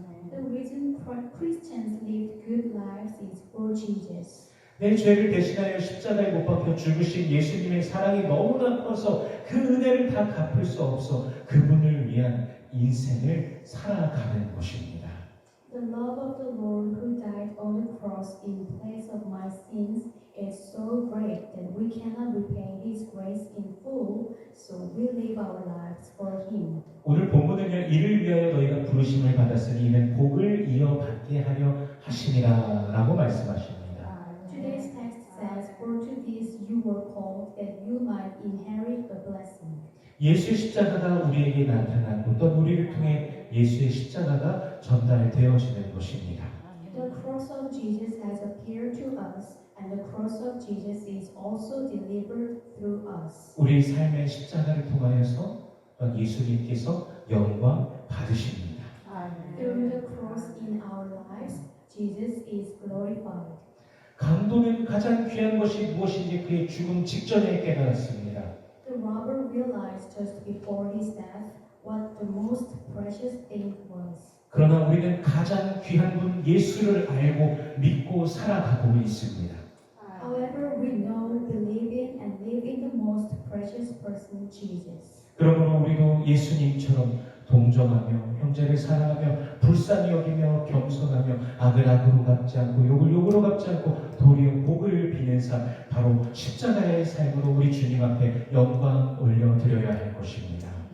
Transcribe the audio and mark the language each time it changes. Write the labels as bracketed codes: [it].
[en] The reason Christians live good lives is for Jesus. [ko] 내 죄를 대신하여 십자가에 못 박혀 죽으신 예수님의 사랑이 너무나 커서 그 은혜를 다 갚을 수 없어 그분을 위한 인생을 살아가는 것입니다. [en] The love of the Lord who died on the cross in place of my sins is so great that we cannot repay His grace in full, so we live our lives for Him. [ko] 오늘 본문은요, 이를 위하여 너희가 부르심을 받았으니 이는 복을 이어받게 하려 하시니라 라고 말씀하십니다. [en] Today's text says, For to this you were called, that you might inherit a blessing. [ko] 예수의 십자가가 우리에게 나타나고 또 우리를 통해 예수의 십자가가 전달되어지는 것입니다. [en] The cross of Jesus has appeared to us, and the cross of Jesus is also delivered through us. [ko] 우리 삶의 십자가를 통하여서 예수님께서 영광 받으십니다. [en] Through the cross in our lives, Jesus is glorified. [ko] 강도는 가장 귀한 것이 무엇인지 그의 죽음 직전에 깨달았습니다. [en] The robber realized just before his death what the most precious thing was. [ko] 그러나 우리는 가장 귀한 분 예수를 알고 믿고 살아가고 있습니다. [en] However, we know, believe in, and live in the most precious person, Jesus. [ko] 그러므로 우리도 예수님처럼 동정하며 형제를 사랑하며 불쌍히 여기며 겸손하며 악을 악으로 갚지 않고 욕을 욕으로 갚지 않고 도리어 복을 비는 삶 바로 십자가의 삶으로 우리 주님 앞에 영광 올려드려야 할 것입니다.